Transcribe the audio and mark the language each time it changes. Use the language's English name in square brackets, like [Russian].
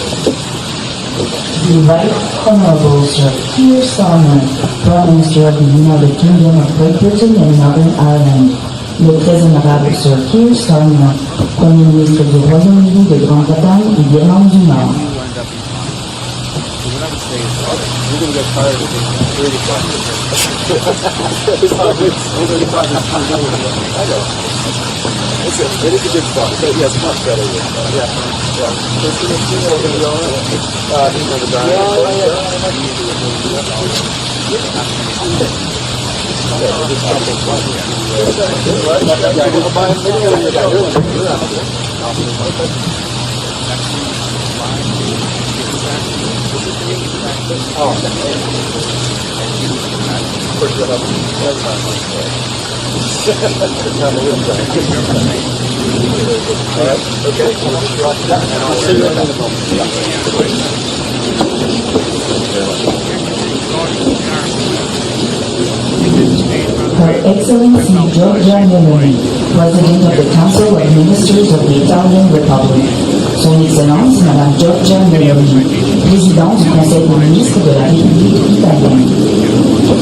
[English] The Right Honorable Sir Keir Starmer, Prime Minister of the United Kingdom of Great Britain and Northern Ireland. [French] Le très honorable Sir Keir Starmer, Premier ministre du Royaume-Uni de Grande-Bretagne et d'Irlande du Nord. [English] You're going to get tired of being 35 minutes. It is a good spot. So, yes, much better. Yeah. So, going to be all right. He's on the Her Excellency Giorgia Meloni, President of the Council of Ministers of the Italian Republic. [French] Son Excellence Madame Giorgia Meloni, Présidente du Conseil des ministres de la République italienne.